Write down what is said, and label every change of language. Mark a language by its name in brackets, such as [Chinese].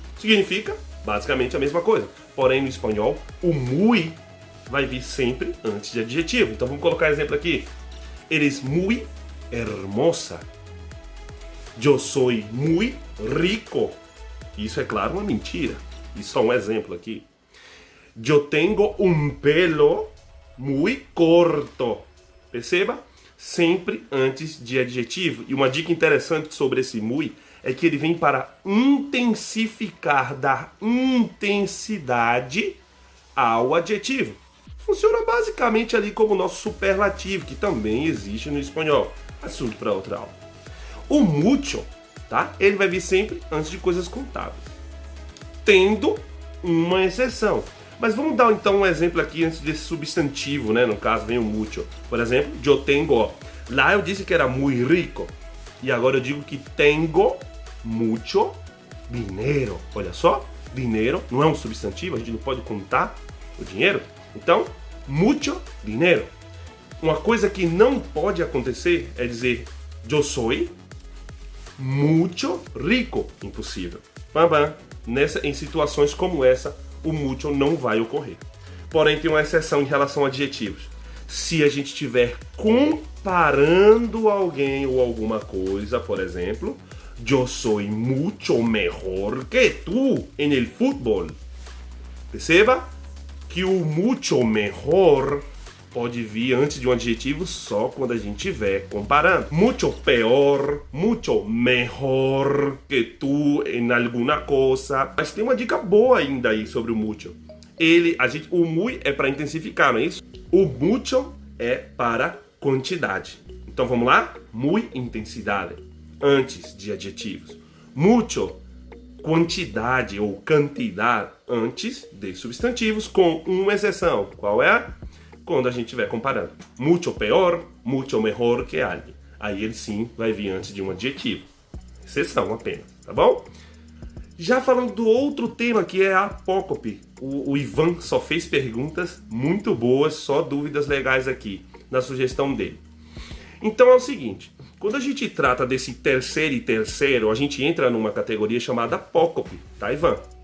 [Portuguese] Significa basicamente a mesma coisa, porém no espanhol o muy vai vir sempre antes de adjetivo. Então vamos colocar exemplo aqui. [Spanish] Eres muy hermosa. Yo soy muy rico. [Portuguese] Isso é claro uma mentira. Isso é um exemplo aqui. [Spanish] Yo tengo un pelo muy corto. [Portuguese] Perceba? Sempre antes de adjetivo. E uma dica interessante sobre esse muy é que ele vem para intensificar, dar intensidade ao adjetivo. Funciona basicamente ali como o nosso superlativo, que também existe no espanhol. Assunto para outra aula. O mucho, tá? Ele vai vir sempre antes de coisas contáveis, tendo uma exceção. Mas vamos dar então um exemplo aqui antes desse substantivo, né? No caso vem o mucho. Por exemplo, yo tengo. Lá eu disse que era muy rico. E agora eu digo que tengo mucho dinero. Olha só, dinheiro não é um substantivo, a gente não pode contar o dinheiro. Então, mucho dinero. Uma coisa que não pode acontecer é dizer yo soy mucho rico. Impossível. Bam. Em situações como essa, o mucho não vai ocorrer. Porém, tem uma exceção em relação a adjetivos. Se a gente estiver comparando alguém ou alguma coisa, por exemplo, yo soy mucho mejor que tú en el fútbol. Perceba que o mucho mejor pode vir antes de um adjetivo só quando a gente estiver comparando. [Spanish] Mucho peor, mucho mejor que tú en alguna cosa. [Portuguese] Mas tem uma dica boa ainda aí sobre o mucho. O muy é para intensificar, não é isso? O mucho é para quantidade. Então vamos lá? Muy, intensidade, antes de adjetivos. Mucho, quantidade ou quantidade antes de substantivos, com uma exceção. Qual é? Quando a gente estiver comparando. [Spanish] Mucho peor, mucho mejor que alguém. [Portuguese] Aí ele sim vai vir antes de um adjetivo. Exceção apenas, tá bom? Já falando do outro tema que é a apócope. O Ivan só fez perguntas muito boas, só dúvidas legais aqui na sugestão dele. Então é o seguinte, quando a gente trata desse terceiro e terceiro, a gente entra numa categoria chamada apócope, tá, Ivan?